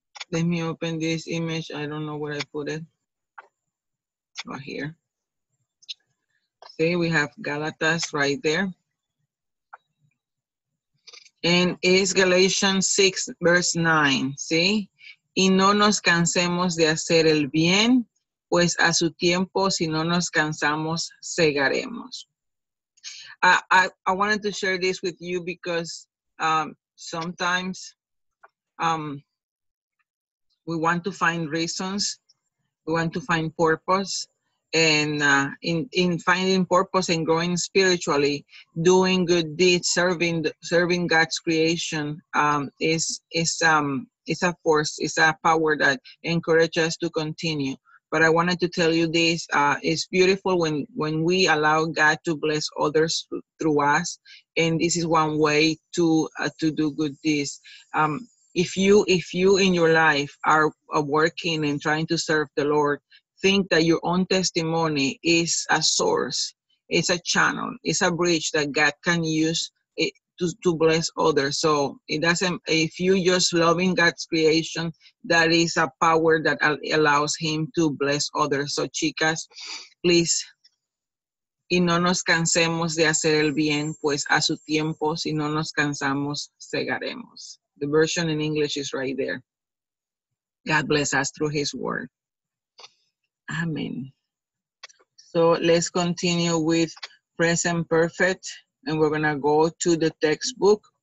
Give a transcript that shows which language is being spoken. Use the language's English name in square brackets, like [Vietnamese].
[English] Let me open this image. I don't know where I put it. Right here. See, we have Galatas right there. And it's Galatians 6, verse 9. See? [Spanish] Y no nos cansemos de hacer el bien, pues a su tiempo, si no nos cansamos, segaremos. [English] I wanted to share this with you because sometimes we want to find reasons, we want to find purpose, and in finding purpose and growing spiritually, doing good deeds, serving God's creation is a force, is a power that encourages us to continue. But I wanted to tell you this, it's beautiful when we allow God to bless others through us. And this is one way to do good deeds. If you in your life are working and trying to serve the Lord, think that your own testimony is a source, it's a channel, it's a bridge that God can use it to bless others. So it doesn't, if you just loving God's creation, that is a power that allows him to bless others. [Spanish] So chicas, please, y no nos cansemos de hacer el bien, pues a su tiempo, si no nos cansamos, segaremos. [English] The version in English is right there. God bless us through his word. Amen. So let's continue with present perfect, and we're gonna go to the textbook.